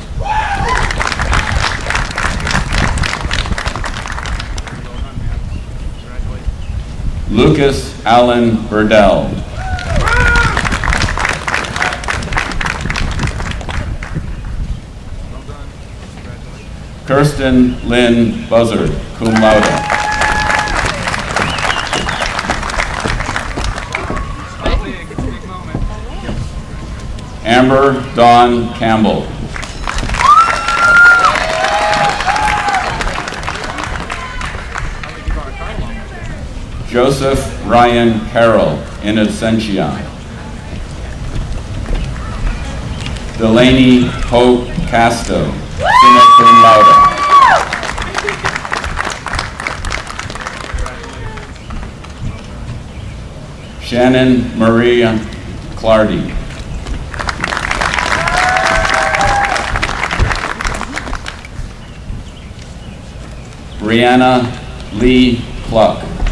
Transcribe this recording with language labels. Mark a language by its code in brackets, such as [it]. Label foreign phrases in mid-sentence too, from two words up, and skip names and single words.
[en] Lucas Allen Burdell. Kirsten Lynn Buzzard, [la] cum laude. [en] Amber Dawn Campbell. Joseph Ryan Carroll, [la] in absentia. [en] Delaney Hope Casto, [la] summa cum laude. [en] Shannon Maria Clardy. Brianna Lee Cluck.